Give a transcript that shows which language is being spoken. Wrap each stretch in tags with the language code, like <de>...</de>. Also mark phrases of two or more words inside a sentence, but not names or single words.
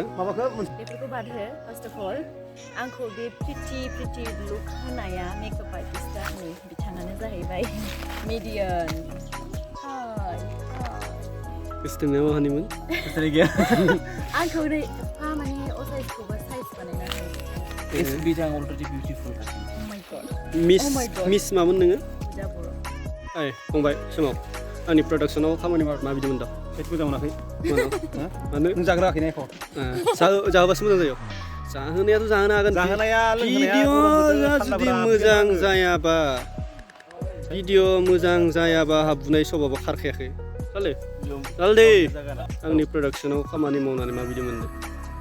<brx>बेफोरखौ बाद हो</brx> <en>first of all</en> <brx>आंखौ बे प्रिटि लुक होनाया</brx> <en>makeup artista</en> <brx>नै बिथाङानो जाहैबाय मिडियान गोसोथोंनाया माहानिमोन गोसोथोनाय गैया आंखौ ओरै एफा माने असाइसखौबो साइज बानायना होयो</brx> <en>It's बिथां already beautiful Oh my god</en> <brx>मिस मामोन नोङो Puja बर' फंबाय समाव आंनि प्रडाक्शनाव खामानि माबायदि मोनदों एसे मोजां मोनाखै मानो नों जाग्राखै ना एख' जाहोबासो मोजां जायो जाहोनायाथ' जाहोनो हागोन जाहोनाया भिडिअ'आ जुदि मोजां जायाबा भिडिअ' मोजां जायाबा बुनाय सबाबा खारखायाखै चाले दे आंनि प्रडाक्शनाव खामानि मावनानै माबायदि मोनदों</brx>